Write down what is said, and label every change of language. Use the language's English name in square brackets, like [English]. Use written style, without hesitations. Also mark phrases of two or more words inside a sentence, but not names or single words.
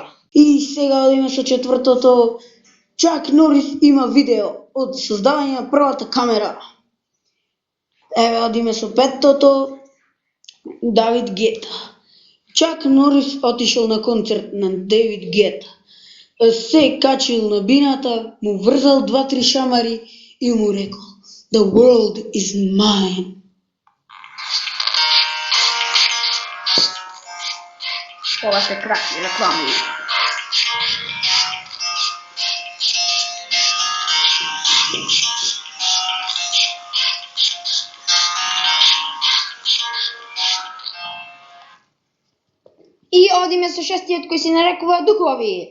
[Macedonian] И сега одиме со четвртото. Чак Норис има видео од создавање на првата камера. Еве одиме со петтото. Давид Гета. Чак Норис отишол на концерт на Дейвид Гета. Се качил на бината, му врзал 2-3 шамари и му рекол: [English] "The world is mine." [Macedonian] ова се кратки реклами. И одиме со шестиот кој се нарекува духови.